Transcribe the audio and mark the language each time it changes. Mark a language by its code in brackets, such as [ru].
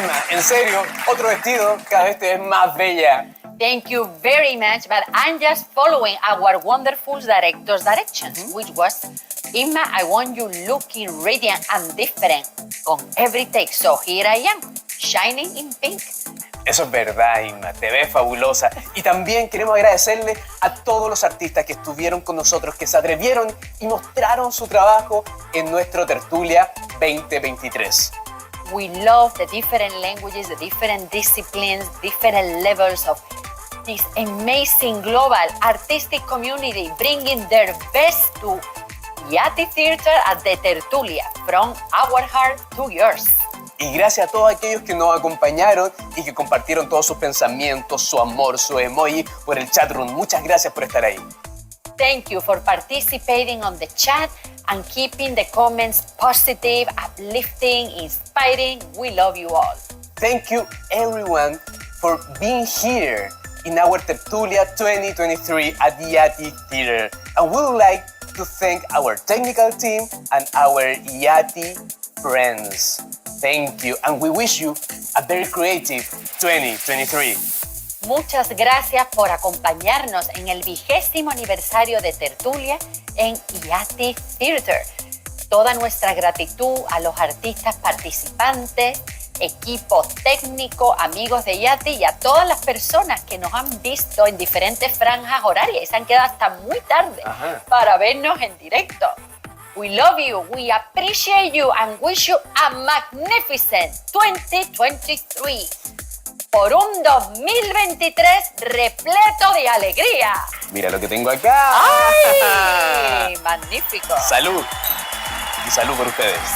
[es] en serio, otro vestido, cada vez te ves más bella. [en] Thank you very much, but I'm just following our wonderful director's directions, which was, Inma, I want you looking radiant and different on every take. So here I am, shining in pink. [es] Eso es verdad, Inma, te ves fabulosa. Y también queremos agradecerle a todos los artistas que estuvieron con nosotros, que se atrevieron y mostraron su trabajo en nuestro Tertulia 2023. [en] We love the different languages, the different disciplines, different levels of this amazing global artistic community bringing their best to Yati Theater at the Tertulia, from our heart to yours. [es] Y gracias a todos aquellos que nos acompañaron y que compartieron todos sus pensamientos, su amor, su emoji por el chat room. Muchas gracias por estar ahí. [en] Thank you for participating on the chat and keeping the comments positive, uplifting, inspiring. We love you all. Thank you everyone for being here in our Tertulia 2023 at the Yati Theater. And we would like to thank our technical team and our Yati friends. Thank you, and we wish you a very creative 2023. [es] Muchas gracias por acompañarnos en el 20º aniversario de Tertulia en Yati Theater. Toda nuestra gratitud a los artistas participantes, equipo técnico, amigos de Yati y a todas las personas que nos han visto en diferentes franjas horarias y se han quedado hasta muy tarde para vernos en directo. [en] We love you, we appreciate you and wish you a magnificent 2023. [es] Por un 2023 repleto de alegría. Mira lo que tengo acá. ¡Ay! Magnífico. Salud. Y salud por ustedes.